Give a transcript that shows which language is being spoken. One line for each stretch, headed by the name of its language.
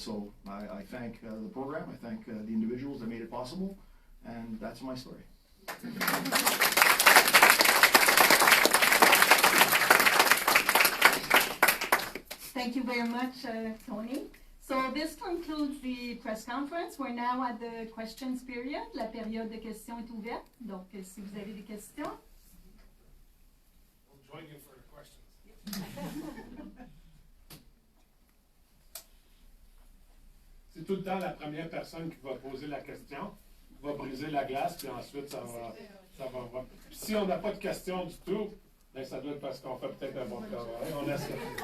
English: So I thank the program, I thank the individuals that made it possible, and that's my story. Thank you very much, Tony. So this concludes the press conference. We're now at the questions period.
French: La période de questions est ouverte. Donc, si vous avez des questions.
English: We'll join you for the questions.
French: C'est tout le temps la première personne qui va poser la question, qui va briser la glace, puis ensuite ça va. Puis si on n'a pas de questions du tout, ben ça doit être parce qu'on fait peut-être un bon travail. On essaie.